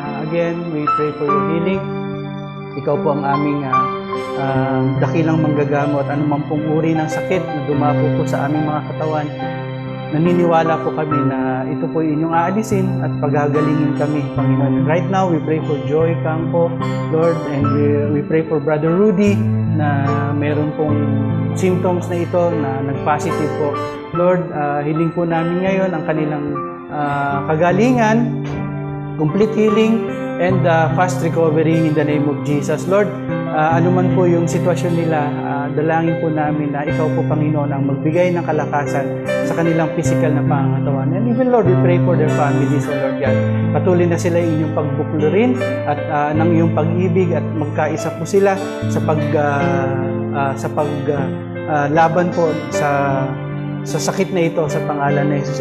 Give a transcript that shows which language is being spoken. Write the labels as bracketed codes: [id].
[en] Again, we pray for your healing. [tl] Ikaw po ang aming dakilang manggagamot, anumang pong uri ng sakit na dumapo po sa aming mga katawan. naniniwala po kami na ito po inyong aalisin at pagagalingin kami, Panginoon. [en] Right now, we pray for Joy Campo, Lord, and we pray for Brother Rudy [tl] na meron pong symptoms na ito na nag-positive po. [en] Lord, [tl] hiling po namin ngayon ang kanilang kagalingan, [en] complete healing, and fast recovery in the name of Jesus. [tl] Lord, anuman po yung sitwasyon nila, dalangin po namin na Ikaw po, Panginoon, ang magbigay ng kalakasan sa kanilang physical na pangangatawan. [en] And even, Lord, we pray for their families, O Lord God. [tl] Patuloy na sila inyong pagbuklurin at ng iyong pag-ibig at magkaisa po sila sa laban po sa sakit na ito sa pangalan ni Jesus.